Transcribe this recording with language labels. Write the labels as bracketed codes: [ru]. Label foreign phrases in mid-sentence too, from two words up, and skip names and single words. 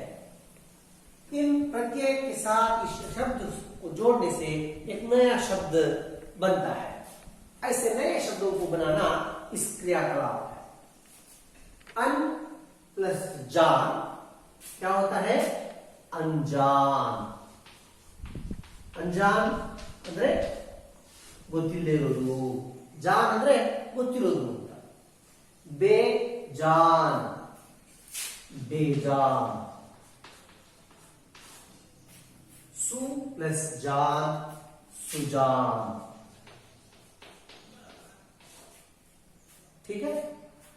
[hi] इन प्रत्यय के साथ इस शब्द को जोड़ने से एक नया शब्द बनता है। ऐसे नए शब्दों को बनाना इस क्रियाकलाप है। अन प्लस जान क्या होता है, अनजान। [kn] अनजान ಅಂದ್ರೆ ಗೊತ್ತಿಲ್ಲದೆ ಇರೋದು, ಜಾನ್ ಅಂದ್ರೆ ಗೊತ್ತಿರೋದು ಅಂತ। [hi] बेजान, बेजान। सु प्लस जान, सुजान। ठीक है।